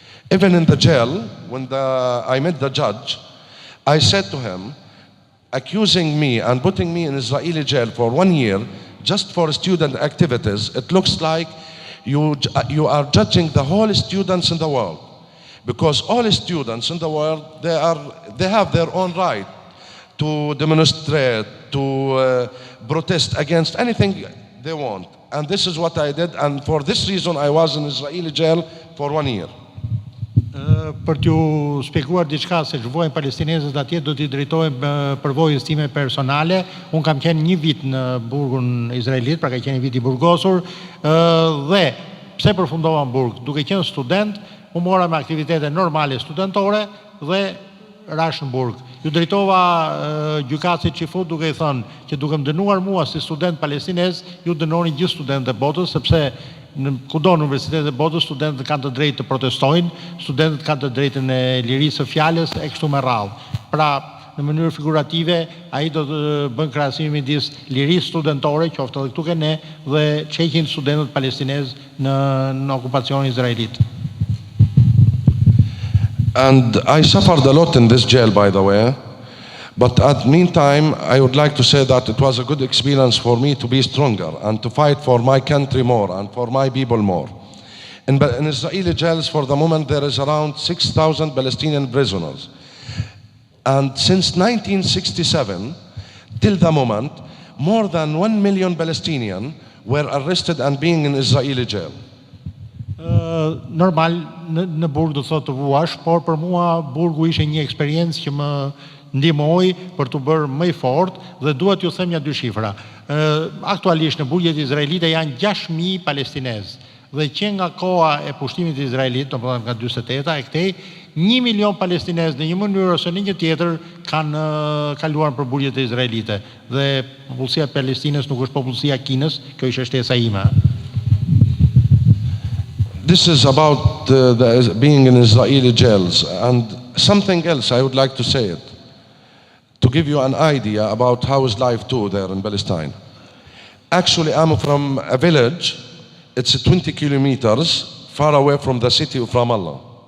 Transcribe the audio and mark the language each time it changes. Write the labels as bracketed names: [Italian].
[English] Even in the jail, when I met the judge, I said to him, accusing me and putting me in Israeli jail for 1 year, just for student activities, it looks like you are judging the whole students in the world. Because all students in the world, they have their own right to demonstrate, to protest against anything they want. And this is what I did, and for this reason I was in Israeli jail for 1 year. [Albanian] Për t'ju shpjeguar diçka se ç'vojnë palestinezët atje, do t'i drejtohem përvojës time personale. Unë kam qenë 1 vit në burgun izraelit, pra ka qenë 1 vit i burgosur, dhe pse përfundova në burg? Duke qenë student, u mora me aktivitete normale studentore dhe rash në burg. Ju drejtova gjykatësit Çifut duke i thënë që duke më dënuar mua si student palestinez, ju dënoni gjithë studentët e botës, sepse kudo në universitetet e botës studentët kanë të drejtë të protestojnë, studentët kanë të drejtën e lirisë së fjalës e kështu me radhë. Pra, në mënyrë figurative, ai do të bën krahasimin midis lirisë studentore, qoftë edhe këtu ke ne, dhe çekin studentët palestinez në okupacionin izraelit. [English] And I suffered a lot in this jail, by the way. But at the meantime, I would like to say that it was a good experience for me to be stronger and to fight for my country more and for my people more. In Israeli jails, for the moment, there is around 6,000 Palestinian prisoners. And since 1967, till the moment, more than 1 million Palestinians were arrested and being in Israeli jail. [Albanian] Normal, në burg do thotë të vuash, por për mua burgu ishte një eksperiencë që më ndihmoi për të bërë më i fortë, dhe dua t'ju them ja 2 shifra. Aktualisht në burgjet izraelite janë 6.000 palestinezë, dhe që nga koha e pushtimit të Izraelit, domethënë nga 48-a e këtej, 1 milion palestinezë në një mënyrë ose në një tjetër kanë kaluar për burgjet e izraelite. Dhe popullsia e Palestinës nuk është popullsia e Kinës, kjo ishte shtesa ime. [English] This is about being in Israeli jails, and something else I would like to say it, to give you an idea about how is life too there in Palestine. Actually, I'm from a village, it's 20 kilometers far away from the city of Ramallah.